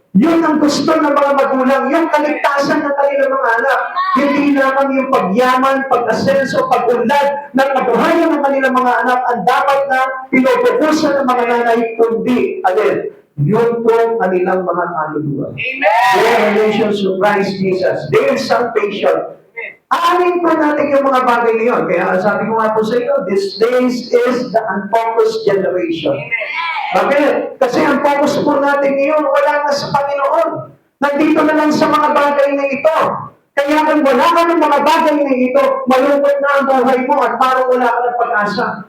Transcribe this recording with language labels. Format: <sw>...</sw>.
<tl>Yun ang gusto ng mga magulang, yung kaligtasan ng kanilang mga anak. Hindi naman yung pagyaman, pag-asenso, pag-unlad ng kabuhayan ng kanilang mga anak ang dapat na pinupukusan ng mga nanay, kundi, alin, yun po kanilang mga kaluluwa.</tl> <en>Their relations to Christ Jesus, their salvation.</en> <tl>Aamin po natin yung mga bagay na yun. Kaya sabi ko nga po sa inyo,</tl> <en>this days is the unfocused generation.</en> <tl>Bakit? Kasi ang focus po natin ngayon, wala na sa Panginoon. Nandito na lang sa mga bagay na ito. Kaya kung wala ka ng mga bagay na ito, malungkot na ang buhay mo at parang wala ka ng pag-asa.</tl>